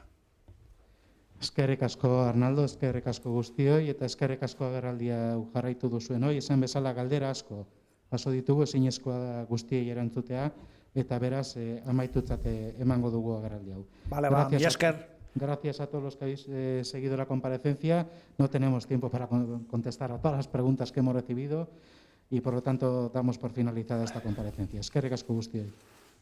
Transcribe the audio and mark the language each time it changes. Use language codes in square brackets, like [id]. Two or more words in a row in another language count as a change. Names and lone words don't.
[eu] Eskerrik asko Arnaldo, eskerrik asko guztioi, eta eskerrik asko agerraldia jarraitu duzuen hoi, esan bezala galdera asko jaso ditugu, ezinezkoa da guztiei erantzutea, eta beraz amaitutzat emango dugu agerraldi hau. Vale, mila esker. [es] Gracias a todos los que habéis seguido la comparecencia. No tenemos tiempo para contestar a todas las preguntas que hemos recibido y, por lo tanto, damos por finalizada esta comparecencia. [eu] Eskerrik asko guztioi.